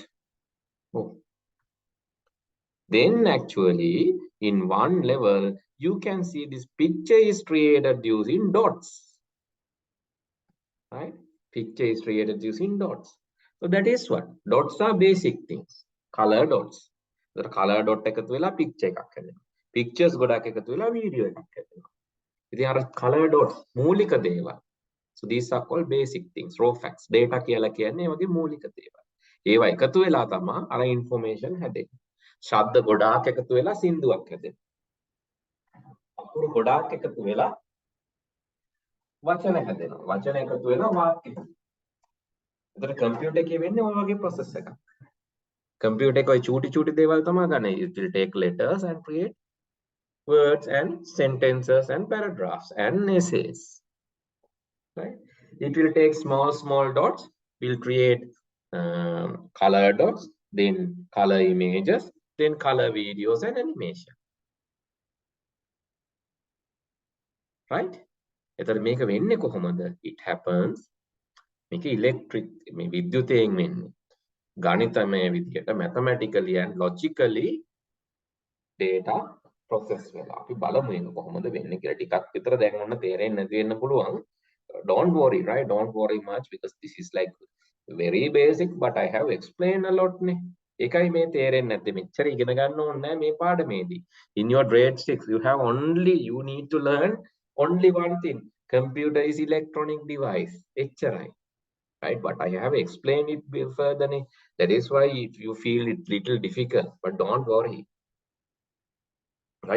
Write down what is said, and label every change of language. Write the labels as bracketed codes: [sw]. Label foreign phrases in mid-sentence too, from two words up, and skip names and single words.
[en] Oh, then actually in one level you can see this picture is created using dots, right? Picture is created using dots. So that is what dots are, basic things. Color dots. The color dot [si] එකතු වෙලා [en] picture [si] එකක් හැදෙනවා. Pictures ගොඩක් එකතු වෙලා video එකක් හැදෙනවා. ඉතින් අර [en] color dots [si] මූලික දේවල්. [en] So these are called basic things, raw facts. [si] Data කියලා කියන්නේ ඒ වගේ මූලික දේවල්. ඒවා එකතු වෙලා තමයි අර information හැදෙන්නේ. ශබ්ද ගොඩාක් එකතු වෙලා සින්දුවක් හැදෙනවා. අකුරු ගොඩාක් එකතු වෙලා වචන හැදෙනවා. වචන එකතු වෙලා වාක්‍ය. ඒතර කම්පියුටර් එකේ වෙන්නේ ඔය වගේ process එකක්. කම්පියුටර් එක ඔය චූටි දේවල් තමයි ගන්නේ. [en] It will take letters and create words and sentences and paragraphs and essays. Right? It will take small dots. We'll create color dots, then color images, then color videos and animation. Right? [si] එතකොට මේක වෙන්නේ කොහොමද? [en] It happens [si] මේක electric මේ විද්‍යුතයෙන් වෙන්නේ. ගණිතමය විදියට [en] mathematically and logically data process [si] වෙලා. අපි බලමු මේක කොහොමද වෙන්නේ කියලා. ටිකක් විතර දැන් ඔන්න තේරෙන්නේ නැති වෙන්න පුළුවන්. [en] Don't worry, right? Don't worry much because this is like very basic, but I have explained a lot නේ. [si] ඒකයි මේ තේරෙන්නේ නැත්තේ. මෙච්චර ඉගෙන ගන්න ඕනේ නැහැ මේ පාඩමේදී. [en] In your grade 6 you need to learn only one thing. Computer is electronic device. [si] එච්චරයි. Right? [en] But I have explained it further. That is why if you feel it little difficult, but don't worry. Right?